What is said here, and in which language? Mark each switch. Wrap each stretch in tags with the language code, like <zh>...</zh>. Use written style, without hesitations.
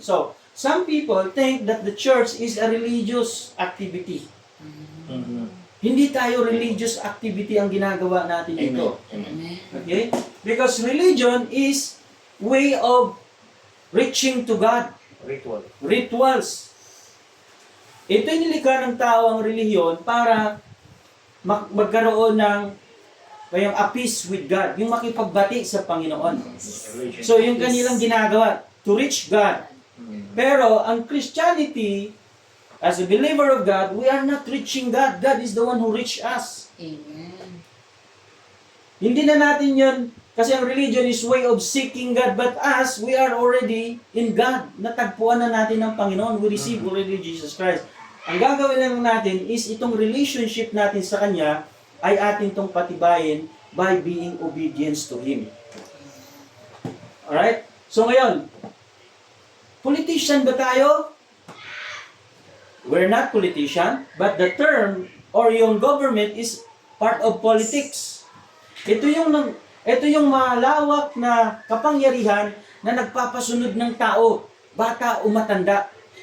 <en>So, some people think that the church is a religious activity.</en> <tl>Hindi tayo religious activity ang ginagawa natin dito. Okay?</tl> <en>Because religion is way of reaching to God. Ritual. Rituals.</en> <tl>Ito yung nilikha ng tao ang relihiyon para magkaroon ng yung</tl> <en>a peace with God,</en> <tl>yung makipagbati sa Panginoon. So, yung kanilang ginagawa,</tl> <en>to reach God.</en> <tl>Pero, ang</tl> <en>Christianity, as a believer of God, we are not reaching God. God is the one who reached us. Amen.</en> <tl>Hindi na natin yun, kasi ang</tl> <en>religion is way of seeking God, but us, we are already in God.</en> <tl>Natagpuan na natin ng Panginoon.</tl> <en>We receive already Jesus Christ.</en> <tl>Ang gagawin lang natin is itong relationship natin sa Kanya ay atin tong patibayin</tl> <en>by being obedience to Him.</en> <tl>Alright? So ngayon, politician ba tayo?</tl> <en>We're not politician, but the term or yung government is part of politics.</en> <tl>Ito yung malawak na kapangyarihan na nagpapasunod ng tao, bata o matanda.</tl>